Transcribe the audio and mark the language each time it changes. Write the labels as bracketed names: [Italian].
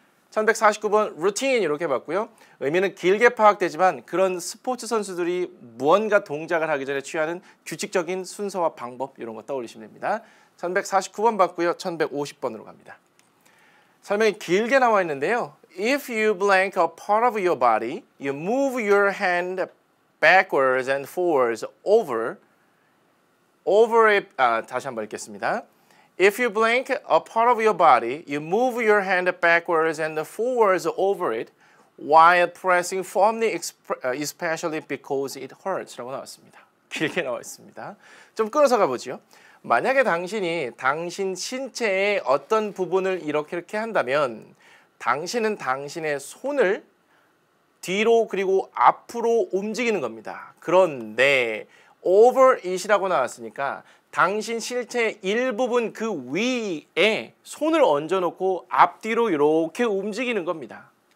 [Korean] 1149번 루틴 이렇게 봤고요. 의미는 길게 파악되지만 그런 스포츠 선수들이 무언가 동작을 하기 전에 취하는 규칙적인 순서와 방법 이런 거 떠올리시면 됩니다. 1149번 봤고요. 1150번으로 갑니다. 설명이 길게 나와 있는데요. [English] If you blank a part of your body, you move your hand backwards and forwards over it. [Korean] 다시 한번 읽겠습니다. [English] If you blank a part of your body, you move your hand backwards and forwards over it while pressing firmly, especially because it hurts [Korean] 라고 나왔습니다. 길게 나와 있습니다. 좀 끌어서 가보죠. 만약에 당신이 당신 신체의 어떤 부분을 이렇게 한다면 당신은 당신의 손을 뒤로 그리고 앞으로 움직이는 겁니다. 그런데 over it이라고 나왔으니까 당신 실체의 일부분 그 위에 손을 얹어놓고 앞뒤로 이렇게 움직이는 겁니다.